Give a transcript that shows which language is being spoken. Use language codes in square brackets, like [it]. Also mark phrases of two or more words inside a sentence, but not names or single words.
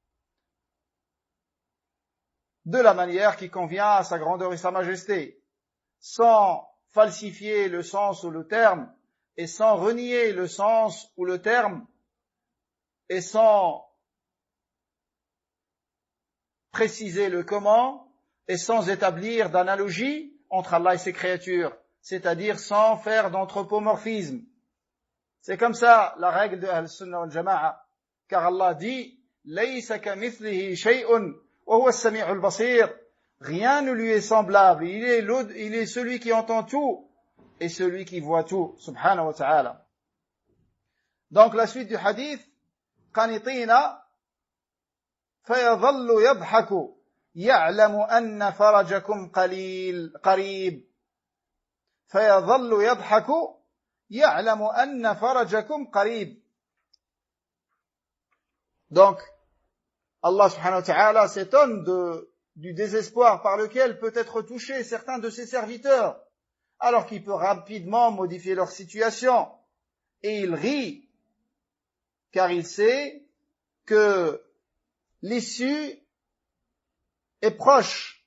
[fr] de la manière qui convient à sa grandeur et sa majesté, sans falsifier le sens ou le terme et sans renier le sens ou le terme et sans préciser le comment et sans établir d'analogie entre Allah et ses créatures, c'est-à-dire sans faire d'anthropomorphisme. C'est comme ça la règle de [ar] أهل السنة والجماعة, [fr] car Allah dit « [ar] ليس كمثله شيء وهو السميع البصير [fr] » Rien ne lui est semblable, il est celui qui entend tout et celui qui voit tout, [ar] سبحانه وتعالى. [fr] Donc la suite du hadith, [ar] قانطين فيظل يضحك يعلم أن فرجكم قريب. فيظل يضحك يعلم أن فرجكم قريب. [fr] Donc Allah [ar] سبحانه وتعالى [fr] s'étonne du désespoir par lequel peut être touché certains de ses serviteurs, alors qu'il peut rapidement modifier leur situation. Et il rit, car il sait que l'issue est proche.